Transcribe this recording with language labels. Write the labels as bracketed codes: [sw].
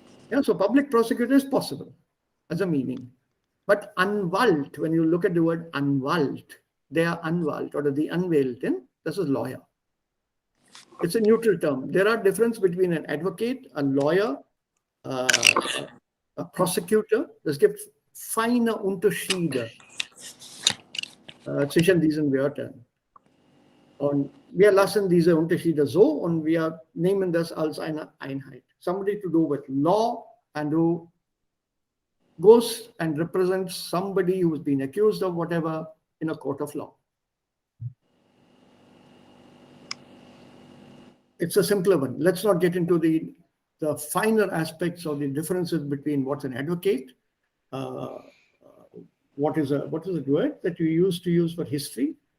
[en] Yeah, so public prosecutor is possible as a meaning. But Anwalt, when you look at the word Anwalt, they are Anwalt or the Anwältin, this is lawyer. It's a neutral term. There are differences between an advocate, a lawyer, a prosecutor. [de] Es gibt feine Unterschiede zwischen diesen Wörtern. Und wir lassen diese Unterschiede so und wir nehmen das als eine Einheit. [en] Somebody to do with law and who goes and represents somebody who's been accused of whatever in a court of law. It's a simpler one. Let's not get into the finer aspects of the differences between what's an advocate, what is a word that you used to use for history.